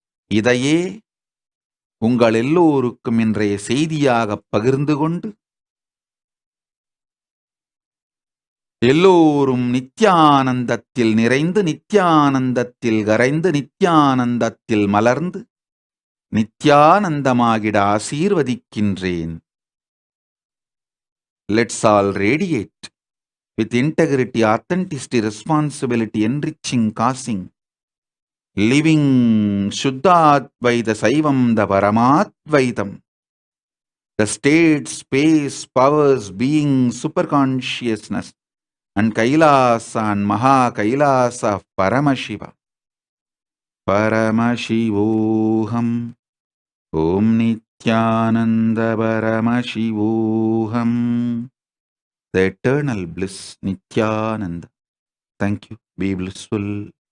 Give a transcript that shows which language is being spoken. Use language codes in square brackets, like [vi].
[ta] இதையே உங்கள் எல்லோருக்கும் இன்றைய செய்தியாக பகிர்ந்து கொண்டு எல்லோரும் நித்யானந்தத்தில் நிறைந்து, நித்யானந்தத்தில் கரைந்து, நித்யானந்தத்தில் மலர்ந்து நித்யானந்தமாகிட ஆசீர்வதிக்கின்றேன். [en] Let's all radiate with integrity, authenticity, responsibility, enriching, causing, living Shuddha-Advaita Saivam, the Paramadvaitam, the state, space, powers, being, superconsciousness, and Kailasa and Maha Kailasa of Paramashiva. Paramashivoham Om Nityananda Paramashivoham. The eternal bliss Nityananda. Thank you. Be blissful.